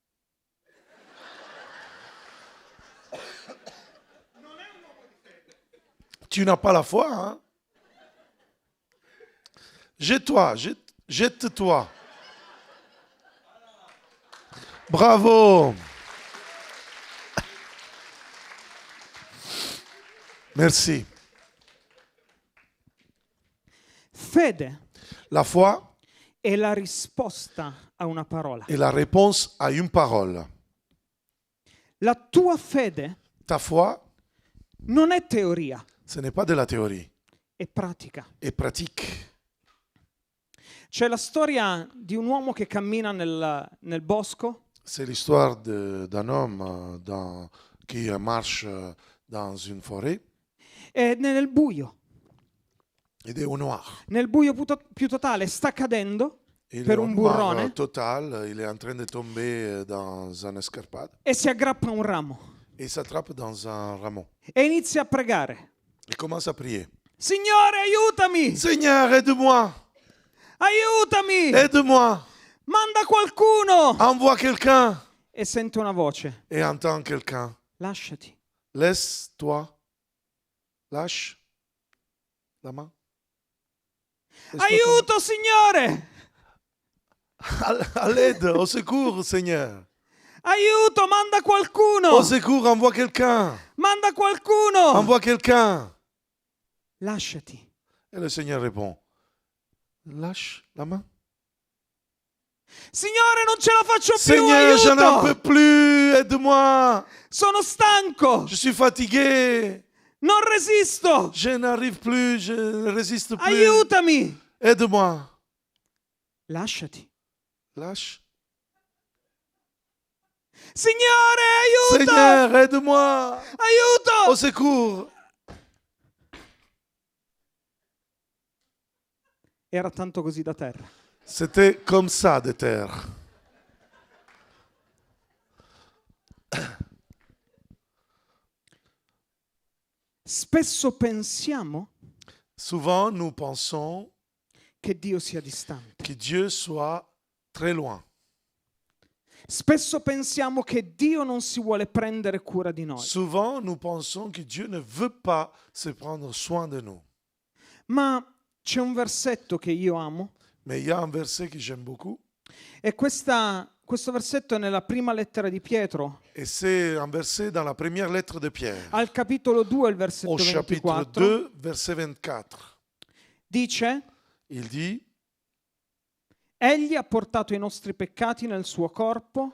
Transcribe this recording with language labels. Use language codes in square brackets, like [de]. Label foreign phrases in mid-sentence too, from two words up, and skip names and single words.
[fr] Tu n'as pas la foi, hein? Jette-toi, jette-toi. Bravo. Merci. [it] Fede [fr] La foi [it] è la risposta a una parola. [fr] est la réponse à une parole. [it] La tua fede [fr] Ta foi, [it] non è teoria, [fr] ce n'est pas de la théorie, [it] è pratica. [fr] est pratique. [it] C'è la storia di un uomo che cammina nel bosco [fr] C'est l'histoire d'un homme qui marche dans une forêt [it] e nel buio, [fr] et est au noir. [it] nel buio più totale, sta cadendo [fr] Il [it] per [fr] est au [it] un [fr] noir [it] burrone [fr] total, il est en train de tomber dans un escarpade [it] e si aggrappa a un ramo [fr] et s'attrape dans un rameau. [it] e inizia a pregare. [fr] Il commence à prier. [it] Signore, aiutami! [fr] Seigneur, aide-moi! [it] Aiutami! [fr] Aide-moi! [it] Manda qualcuno! [fr] Envoie quelqu'un! [it] E sente una voce. [fr] Et entend quelqu'un. [it] Lasciati. [fr] Laisse-toi. Lâche la main. Laisse-toi [it] Aiuto, Signore! [fr] À l'aide, au secours, Seigneur. [it] Aiuto, manda qualcuno! [fr] Au secours, envoie quelqu'un. [it] Manda qualcuno! [fr] Envoie quelqu'un. [it] Lasciati. [fr] Et le Seigneur répond, lâche la main. [it] Signore, non ce la faccio più, [fr] Seigneur, je n'en peux [it] aiuto! [fr] plus, aide-moi. [it] Sono stanco! [fr] Je suis fatigué. [it] Non resisto! [fr] Je n'arrive plus, je ne résiste plus. [it] Aiutami! [fr] Aide-moi. [it] Lasciati. [fr] Lâche. [it] Signore, aiuto! [fr] Seigneur, aide-moi. Au [it] Aiuto! [fr] secours. [it] Era tanto così da terra. [fr] C'était comme ça de terre. [it] Spesso pensiamo [fr] Souvent, nous pensons [it] che Dio sia distante. [fr] que Dieu soit très loin. [it] Spesso pensiamo che Dio non si vuole prendere cura di noi. [fr] Souvent, nous pensons que Dieu ne veut pas se prendre soin de nous. [it] Ma c'è un versetto che io amo [fr] Mais il y a un verset que j'aime beaucoup. [it] e questa questo versetto è nella prima lettera di Pietro, [fr] Et c'est un verset dans la première lettre de Pierre, [it] al capitolo 2, il versetto [fr] au chapitre [it] 24, [fr] 2, verset 24. [it] dice: [fr] Il dit, [it] Egli ha portato i nostri peccati nel suo corpo